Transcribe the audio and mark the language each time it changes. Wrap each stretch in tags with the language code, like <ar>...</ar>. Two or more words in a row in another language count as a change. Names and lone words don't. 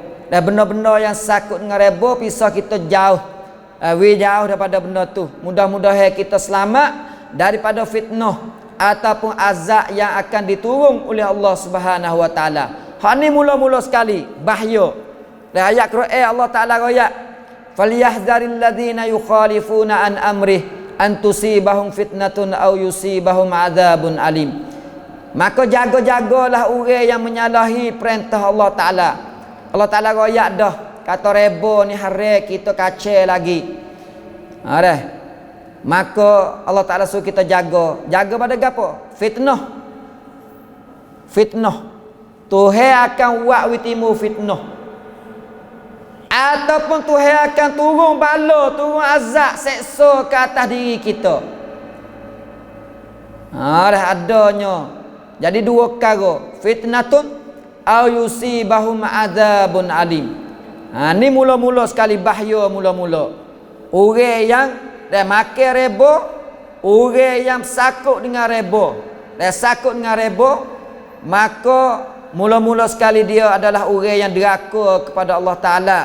<ms>Dan benda-benda yang sakut dengan reba, pisah kita jauh. Jauh daripada benda tu. Mudah-mudahan kita selamat daripada fitnah ataupun azab yang akan diturun oleh Allah</ms> <ar>سبحانه وتعالى.</ar> <ms>Hak ni mula-mula sekali bahaya. Dan ayat Quran Allah taala royak,</ms> <ar>"فليحذر الذين يخالفون عن أمره أن تصيبهم فتنة أو يصيبهم عذاب أليم."</ar> <ms>Maka jaga-jagalah orang yang menyalahi perintah Allah taala. Allah taala royak dah kata reba ni haram kita kacau lagi. Maka Allah taala suruh kita jaga pada gapo? Fitnah. Tuhan akan buat witimu fitnah. Ataupun Tuhan akan turun bala, turun azab, seksa ke atas diri kita. Adanya. Jadi dua perkara,</ms> <ar>فتنة أو يصيبهم عذاب أليم.</ar> <ms>Ni mula-mula sekali bahaya mula-mula. Orang yang dah makan reba, orang yang sakut dengan reba, maka mula-mula sekali dia adalah orang yang deraka kepada Allah taala.</ms>